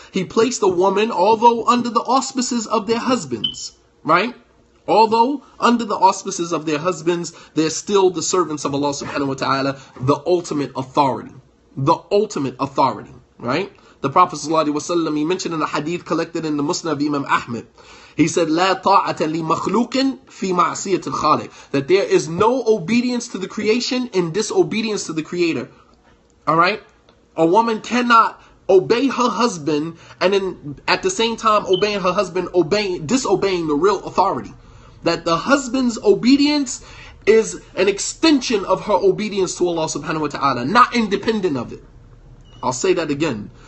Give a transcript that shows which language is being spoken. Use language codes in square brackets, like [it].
[en] He placed a woman, although under the auspices of their husbands, right? Although under the auspices of their husbands, they're still the servants of Allah subhanahu wa ta'ala, the ultimate authority. The ultimate authority, right? The Prophet ﷺ, he mentioned in a hadith collected in the Musnad of Imam Ahmed. [ar] He said, لا طاعة لمخلوق في معصية الخالق. [en] That there is no obedience to the creation in disobedience to the Creator. All right? A woman cannot obey her husband and then at the same time obeying her husband, disobeying the real authority. That the husband's obedience is an extension of her obedience to Allah subhanahu wa ta'ala, not independent of it. I'll say that again.